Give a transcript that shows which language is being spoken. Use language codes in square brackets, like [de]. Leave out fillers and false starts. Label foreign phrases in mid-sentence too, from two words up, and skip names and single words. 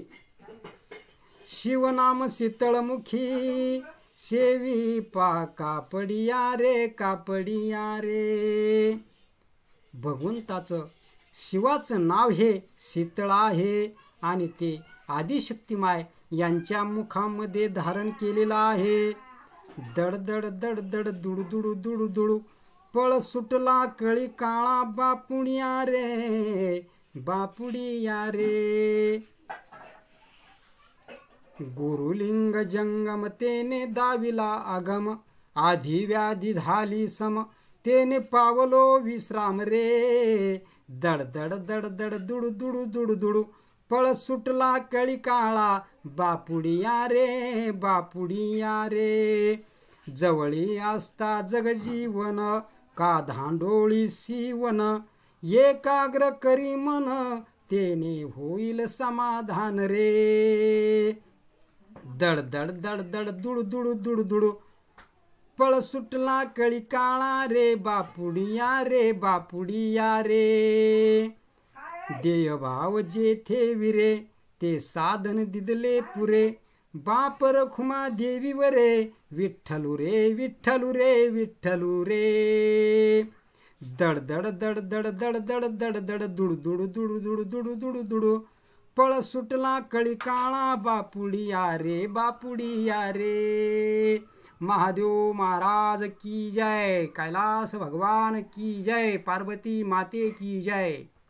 [mr] शिवनाम शीतळमुखी सेवी पा कापडिया रे कापडिया रे। भगवंताचं शिवाचं नाव हे शीतळ आहे आणि ते आदिशक्तिमाय यांच्या मुखामध्ये धारण केलेलं आहे। दड दड दड दड दुडू दुडू दुडू दुडू पळ सुटला कळी काळा बापुडिया रे बापुडिया रे। गुरुलिंग जंगम तेने दाविला आगम, आधी व्याधी झाली सम, तेने पावलो विश्राम रे। दड दड दड दड दुडू दुडू दुडू दुडू पळ सुटला कळी काळा बापुडिया रे बापुडिया रे। जवळी असता जगजीवन का धांडोळी सीवन, एकाग्र करी मन तेने होईल समाधान रे। दड दड दड दड दुडू दुडू दुडू दुडू पळ सुटला कळी काळा रे बापुडिया रे बापुडिया रे। देय भाव जेथे विरे ते साधन दिदले पुरे, बाप रखुमा देवी वरे विठ्ठलू रे विठ्ठलू रे विठ्ठलू रे। दड दड दड दड दड दड दड दड दुडू दुडू दुडू दुडू दुडू दुडू दुडू पळ सुटला कळी काळा बापुडिया रे बापुडिया रे। [hi] महादेव महाराज की जय, कैलाश भगवान की जय, पार्वती माते की जय।